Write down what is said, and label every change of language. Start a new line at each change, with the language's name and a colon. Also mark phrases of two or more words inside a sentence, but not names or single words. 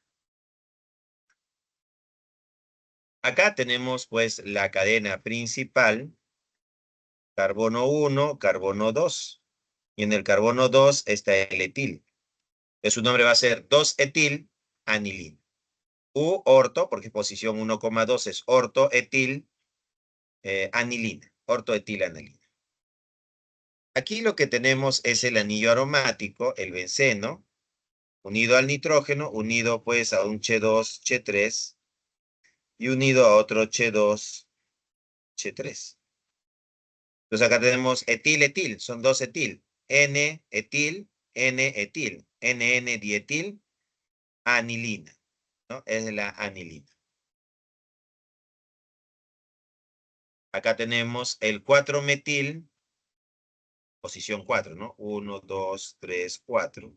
Spanish: Acá tenemos pues la cadena principal, carbono 1, carbono 2. Y en el carbono 2 está el etil. Su nombre va a ser 2-etil-anilina. U orto, porque posición 1,2 es ortoetil anilina. Ortoetilanilina. Aquí lo que tenemos es el anillo aromático, el benceno, unido al nitrógeno, unido pues a un Ch2, Ch3 y unido a otro Ch2, Ch3. Entonces acá tenemos etil-etil, son 2-etil. N-etil, N-etil, NN-dietil, anilina, ¿no? Es la anilina. Acá tenemos el 4-metil, posición 4, ¿no? 1, 2, 3, 4.